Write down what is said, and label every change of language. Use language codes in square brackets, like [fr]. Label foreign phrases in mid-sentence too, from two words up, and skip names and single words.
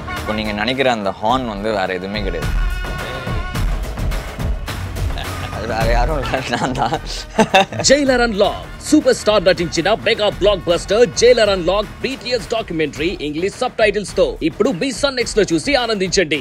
[ta] இப்போ நீங்கள் நினைக்கிற அந்த ஹார்ன் வந்து வேறு எதுவுமே கிடையாது. அது வேற யாரும் இல்லை, நான் தான். [te] జైలర్ అన్లాక్ సూపర్ స్టార్ నటించిన [en] mega blockbuster [te] జైలర్ అన్లాక్ BTS డాక్యుమెంటరీ [en] English subtitles [te] తో ఇప్పుడు మీ సన్ నెక్స్ట్ లో చూసి ఆనందించండి.